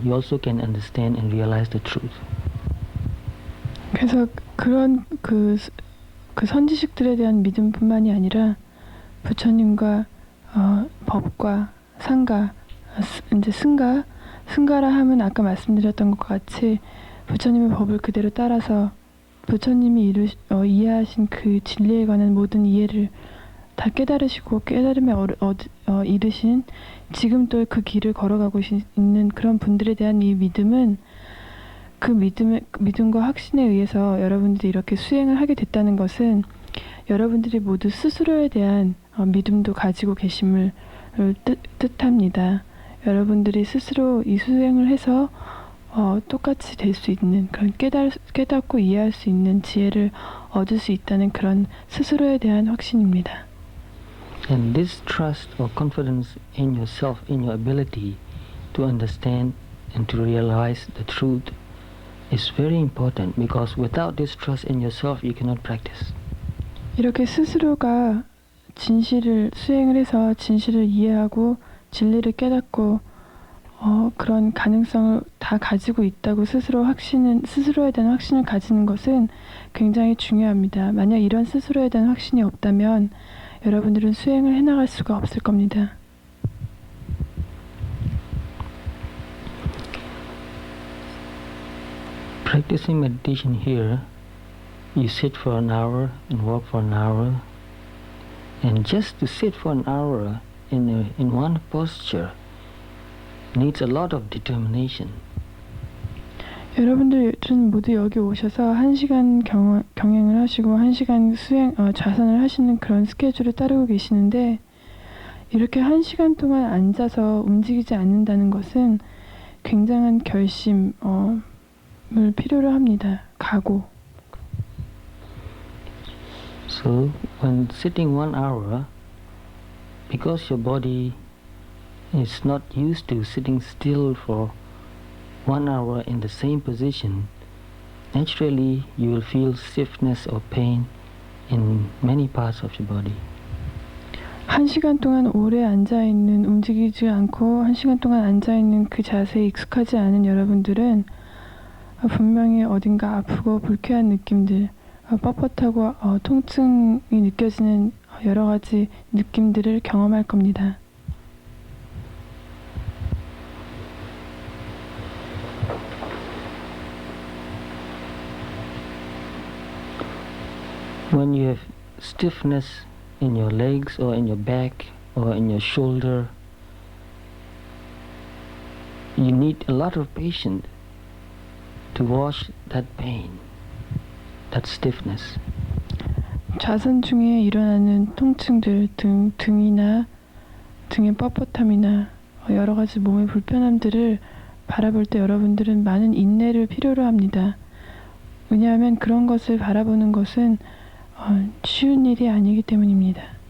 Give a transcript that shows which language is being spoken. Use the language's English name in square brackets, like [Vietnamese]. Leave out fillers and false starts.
[English] You also can understand and realize the truth. [Korean] 그래서 그런 그 선지식들에 대한 믿음뿐만이 아니라 부처님과 법과 상가, 이제 승가라 하면 아까 말씀드렸던 것과 같이 부처님의 법을 그대로 따라서 부처님이 이해하신 그 진리에 관한 모든 이해를 다 깨달으시고 깨달음에 이르신 지금 또 그 길을 걸어가고 있는 그런 분들에 대한 이 믿음은 그 믿음과 확신에 의해서 여러분들이 이렇게 수행을 하게 됐다는 것은 여러분들이 모두 스스로에 대한 믿음도 가지고 계심을 뜻합니다. 여러분들이 스스로 이 수행을 해서 똑같이 될 수 있는 그런 깨닫고 이해할 수 있는 지혜를 얻을 수 있다는 그런 스스로에 대한 확신입니다. [English] And this trust or confidence in yourself, in your ability to understand and to realize the truth is very important because without this trust in yourself, you cannot practice. [Korean] 이렇게 스스로가 진실을 수행을 해서 진실을 이해하고 진리를 깨닫고 그런 가능성을 다 가지고 있다고 스스로에 대한 확신을 가지는 것은 굉장히 중요합니다. 만약 이런 스스로에 대한 확신이 없다면 여러분들은 수행을 해나갈 수가 없을 겁니다. [English] Practicing meditation here, you sit for an hour and walk for an hour, and just to sit for an hour in one posture needs a lot of determination. [Korean] 여러분들은 모두 여기 오셔서 1시간 경행을 하시고 1시간 좌선을 하시는 그런 스케줄을 따르고 계시는데 이렇게 1시간 동안 앉아서 움직이지 않는다는 것은 굉장한 결심을 필요로 합니다. 각오. [English] So when sitting 1 hour, because your body is not used to sitting still for 1 hour in the same position, naturally you will feel stiffness or pain in many parts of your body. [Korean] 1시간 동안 오래 앉아있는 움직이지 않고 1시간 동안 앉아있는 그 자세에 익숙하지 않은 여러분들은 분명히 어딘가 아프고 불쾌한 느낌들, 뻣뻣하고 통증이 느껴지는 여러 가지 느낌들을 경험할 겁니다. [English] When you have stiffness in your legs or in your back or in your shoulder, you need a lot of patience to wash that pain, that stiffness. [Korean] 좌선 중에 일어나는 통증들, 등이나 등의 뻣뻣함이나 여러 가지 몸의 불편함들을 바라볼 때 여러분들은 많은 인내를 필요로 합니다. 왜냐하면 그런 것을 바라보는 것은 쉬운 일이 아니기 때문입니다.